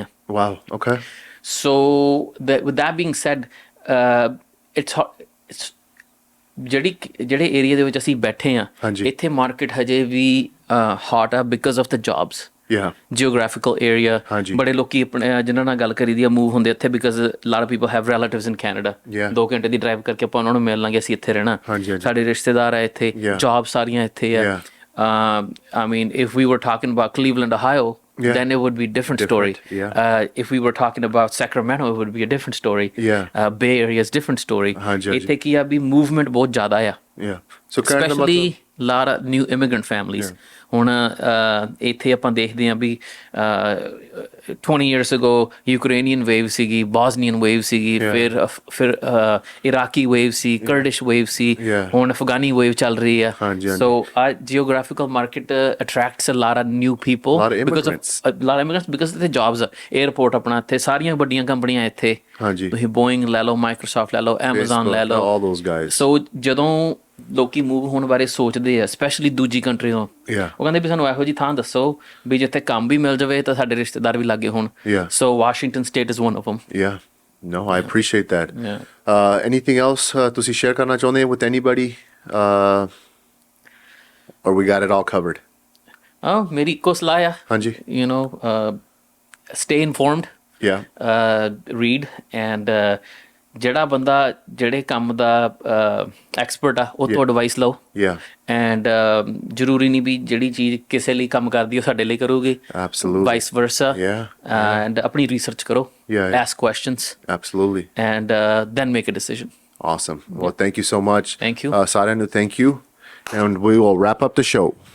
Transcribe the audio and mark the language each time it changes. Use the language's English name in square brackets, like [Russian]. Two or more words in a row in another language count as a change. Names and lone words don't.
[English] so with that being said, [Punjabi] ਜਿਹੜੇ ਏਰੀਆ ਦੇ ਵਿੱਚ ਅਸੀਂ ਬੈਠੇ ਹਾਂ ਇੱਥੇ ਮਾਰਕੀਟ ਹਜੇ ਵੀ ਹੌਟ ਆ [English] because of the jobs, geographical area. [Punjabi] ਬੜੇ ਲੋਕੀ ਆਪਣੇ ਜਿਹਨਾਂ ਨਾਲ ਗੱਲ ਕਰੀ ਦੀ ਆ ਮੂਵ ਹੁੰਦੇ ਇੱਥੇ [English] because lot of people have relatives in Canada. [Punjabi] 2 ਘੰਟੇ ਦੀ ਡਰਾਈਵ ਕਰਕੇ ਆਪਾਂ ਉਹਨਾਂ ਨੂੰ ਮਿਲ ਲਾਂਗੇ, ਅਸੀਂ ਇੱਥੇ ਰਹਿਣਾ, ਸਾਡੇ ਰਿਸ਼ਤੇਦਾਰ ਆ ਇੱਥੇ, ਜੌਬ ਸਾਰੀਆਂ ਇੱਥੇ ਆ। [English] I mean, if we were talking about Cleveland, Ohio, then it would be a different story. If we were talking about Sacramento, it would be a different story. Bay Area is different story. [Punjabi] ਇੱਥੇ ਕੀ ਆ ਵੀ ਮੂਵਮੈਂਟ ਬਹੁਤ ਜ਼ਿਆਦਾ ਆ, [English] especially lot of new immigrant families. [Punjabi] ਹੁਣ ਇੱਥੇ ਆਪਾਂ ਦੇਖਦੇ ਹਾਂ ਵੀ [English] 20 years ago [Punjabi] ਯੂਕਰੇਨੀਅਨ ਵੇਵ ਸੀਗੀ, ਬੋਸਨੀਅਨ ਵੇਵ ਸੀਗੀ, ਫਿਰ ਇਰਾਕੀ ਵੇਵ ਸੀ, ਕਰਡਿਸ਼ ਵੇਵ ਸੀ, ਹੁਣ ਅਫਗਾਨੀ ਵੇਵ ਚੱਲ ਰਹੀ ਆ। ਸੋ [English] our geographical market attracts a lot of new people because of immigrants, because [Punjabi] ਇੱਥੇ jobs ਆ, 에어ਪੋਰਟ ਆਪਣਾ ਇੱਥੇ, ਸਾਰੀਆਂ ਵੱਡੀਆਂ ਕੰਪਨੀਆਂ ਇੱਥੇ, ਤੁਸੀਂ ਬੋਇੰਗ ਲੈ ਲਓ, ਮਾਈਕਰੋਸਾਫਟ ਲੈ ਲਓ, ਐਮਾਜ਼ਨ ਲੈ ਲਓ। ਸੋ ਜਦੋਂ ਲੋਕੀ ਮੂਵ ਹੋਣ ਬਾਰੇ ਸੋਚਦੇ ਆ ਸਪੈਸ਼ਲੀ ਦੂਜੀ ਕੰਟਰੀ ਤੋਂ, ਉਹ ਕਹਿੰਦੇ ਵੀ ਸਾਨੂੰ ਇਹੋ ਜਿਹੀ ਥਾਂ ਦੱਸੋ ਵੀ ਜਿੱਥੇ ਕੰਮ ਵੀ ਮਿਲ ਜਾਵੇ ਤਾਂ ਸਾਡੇ ਰਿਸ਼ਤੇਦਾਰ ਵੀ ਲਾਗੇ ਹੋਣ। [English] so Washington State is one of them. No, I appreciate that. Anything else [Punjabi] ਤੁਸੀਂ share ਕਰਨਾ ਚਾਹੁੰਦੇ [English] with anybody, or we got it all covered? [Punjabi] ਮੇਰੀ ਇੱਕੋ ਸਲਾਹ ਆ, [English] stay informed, read, and [Punjabi] ਜਿਹੜਾ ਬੰਦਾ ਜਿਹੜੇ ਕੰਮ ਦਾ ਐਕਸਪਰਟ ਆ ਉਹ ਤੋਂ ਐਡਵਾਈਸ ਲਓ। ਐਂਡ ਜ਼ਰੂਰੀ ਨਹੀਂ ਵੀ ਜਿਹੜੀ ਚੀਜ਼ ਕਿਸੇ ਲਈ ਕੰਮ ਕਰਦੀ ਉਹ ਸਾਡੇ ਲਈ ਕਰੂਗੀ, [English] vice versa. [Punjabi] ਐਂਡ ਆਪਣੀ ਰਿਸਰਚ ਕਰੋ, [English] ask questions, and then make a decision. Awesome. Well, thank you so much. Thank you. [Punjabi] ਸਾਰਿਆਂ ਨੂੰ [English] thank you, and we will wrap up the show.